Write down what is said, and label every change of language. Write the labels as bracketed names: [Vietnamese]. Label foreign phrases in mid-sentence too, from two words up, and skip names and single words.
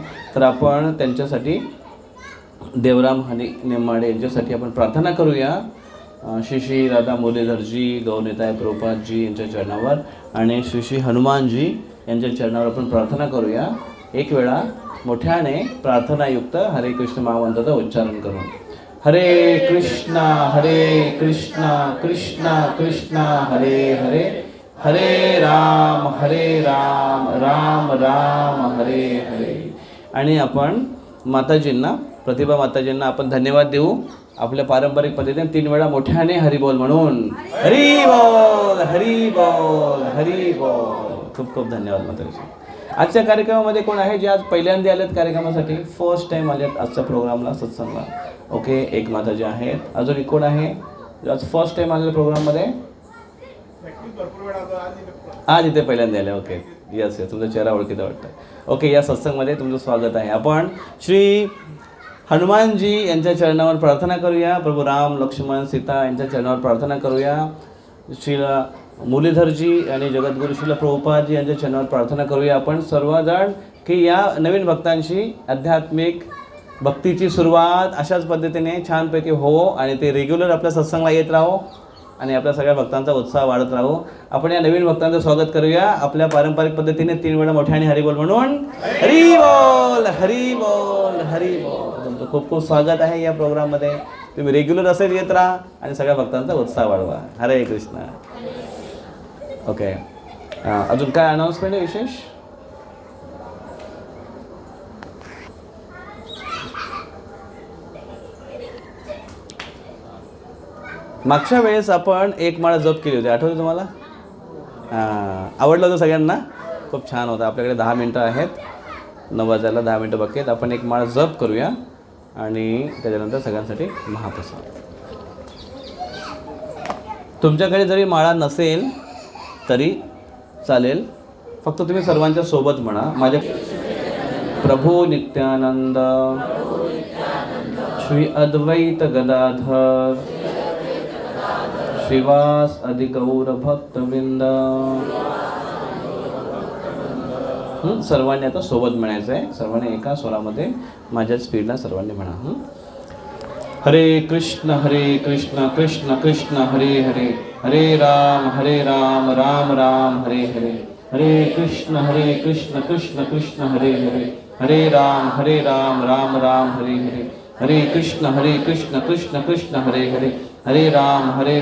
[Marathi] तर आपण त्यांच्यासाठी, देवराम हरी नेमाडे यांच्यासाठी आपण प्रार्थना करूया. श्री श्री राधा मुरलीधरजी, गौरनिताय प्रभुपादजी यांच्या चरणावर आणि श्री श्री हनुमानजी यांच्या चरणावर आपण प्रार्थना करूया. एक वेळा मोठ्याने प्रार्थनायुक्त हरे कृष्ण महामंत्राचा उच्चारण करून. [Sanskrit] हरे कृष्ण कृष्ण कृष्ण हरे हरे, हरे राम राम राम हरे हरे. [Marathi] आणि आपण माताजींना, प्रतिभा माताजींना आपण धन्यवाद देऊ आपल्या पारंपरिक पद्धतीने 3 वेळा मोठ्याने हरिबोल म्हणून. हरी बोल हरी बोल हरी बोल. खूप खूप धन्यवाद माताजी. आजच्या कार्यक्रमामध्ये कोण आहे जे आज पहिल्यांदा आलेत कार्यक्रमासाठी, [English] first time [Marathi] आलेत आजच्या प्रोग्रामला, सत्संगला? ओके, एक माताजी आहेत. अजून कोण आहे आज [English] first time [Marathi] आलेल्या प्रोग्राममध्ये? आज इथे पहिल्यांदा आले. [English] okay, yes [Marathi] तुमचा चेहरा ओळखीचा वाटतं. ओके, या सत्संगमध्ये तुमचं स्वागत आहे. आपण श्री हनुमानजी यांच्या चरणावर प्रार्थना करूया. प्रभू राम लक्ष्मण सीता यांच्या चरणावर प्रार्थना करूया. श्री मुरलीधरजी आणि जगद्गुरू श्रील प्रभुपादजी यांच्या चरणावर प्रार्थना करूया. आपण सर्वजण की या नवीन भक्तांशी आध्यात्मिक भक्तीची सुरुवात अशाच पद्धतीने छानपैकी हो आणि ते रेग्युलर आपल्या सत्संगला येत राहो आणि आपल्या सगळ्या भक्तांचा उत्साह वाढत राहू. आपण या नवीन भक्तांचं स्वागत करूया आपल्या पारंपरिक पद्धतीने 3 वेळा मोठ्याने हरिबोल म्हणून. हरी बोल हरी बोल हरी बोल. तुमचं खूप खूप स्वागत आहे या प्रोग्राममध्ये. तुम्ही रेग्युलर असेल येत राहा आणि सगळ्या भक्तांचा उत्साह वाढवा. [Sanskrit] हरे कृष्ण. [Marathi] ओके, अजून काय अनाउन्समेंट आहे विशेष? मागच्या वेळेस आपण 1 माळा जप केली होती, आठवते तुम्हाला? आवडलं होतं सगळ्यांना? खूप छान होतं. आपल्याकडे 10 मिनटं आहेत, 9 वाजायला 10 मिनटं बाकी आहेत. आपण 1 माळा जप करूया आणि त्याच्यानंतर सगळ्यांसाठी महाप्रसाद. तुमच्याकडे जरी माळा नसेल तरी चालेल, फक्त तुम्ही सर्वांच्या सोबत म्हणा. [Sanskrit] माझ्या प्रभू नित्यानंद श्री अद्वैत गदाधर श्रीवास अधिगौर भक्तवृंद. [Marathi] सर्वांनी आता सोबत म्हणायचं आहे. सर्वांनी एका स्वरामध्ये माझ्या स्पीडला सर्वांनी म्हणा. [Sanskrit] हरे कृष्ण कृष्ण कृष्ण हरे हरे, हरे राम राम राम हरे हरे, हरे कृष्ण कृष्ण कृष्ण हरे हरे, हरे राम राम राम हरे हरे, हरे कृष्ण कृष्ण कृष्ण हरे हरे, हरे राम